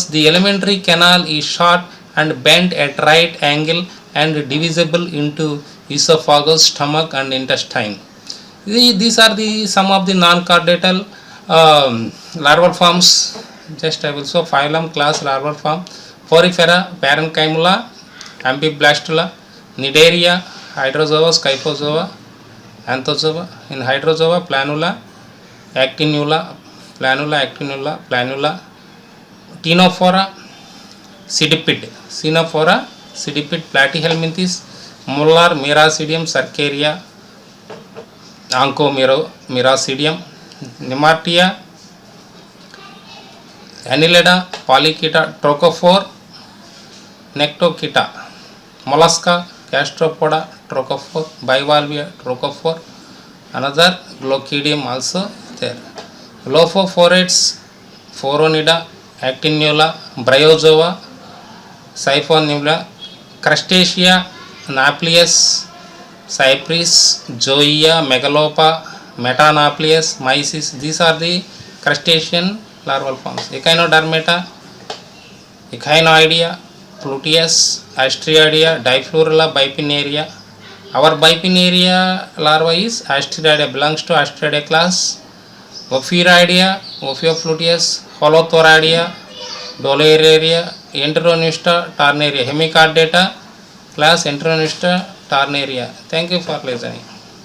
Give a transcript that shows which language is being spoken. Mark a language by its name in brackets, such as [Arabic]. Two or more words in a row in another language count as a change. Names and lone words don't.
[English] The alimentary canal is short and bent at right angle and divisible into esophagus, stomach and intestine. These are the some of the non-chordatal larval forms. Just I will show phylum, class, larval form. Porifera, Parenchyma, Amphiblastula, Cnidaria, Hydrozoa, Scyphozoa, Anthozoa. In Hydrozoa, Planula, Actinula, Planula, Ctenophora, Cydipid, Ctenophora, Cydipid, Platyhelminthes, Mollar, Miracidium, Cercaria, Onchomiracidium, Nemartia, Annelida, Polychaeta, Trochophore, Nectochaeta, Mollusca, Gastropoda, Trochophore, Bivalvia, Trochophore, another Glochidium also there. Lophophorates, Phoronida, Actinula, Bryozoa, Siphonula, Crustacea, Nauplius, Cypris, Zoea, Megalopa, Metanauplius, Mysis. These are the crustacean larval forms. Echinodermata, Echinoidea, Pluteus, Asteroidea, Diflurula, Bipinnaria. Our Bipinnaria larva is Asteroidea, belongs to Asteroidea class. Ophiuroidea, Ophiopluteus, Holothoridea, Doliaria, Enteronusta, Tarnaria, hemichordata, class Enteronusta, Tarnaria. Thank you for listening.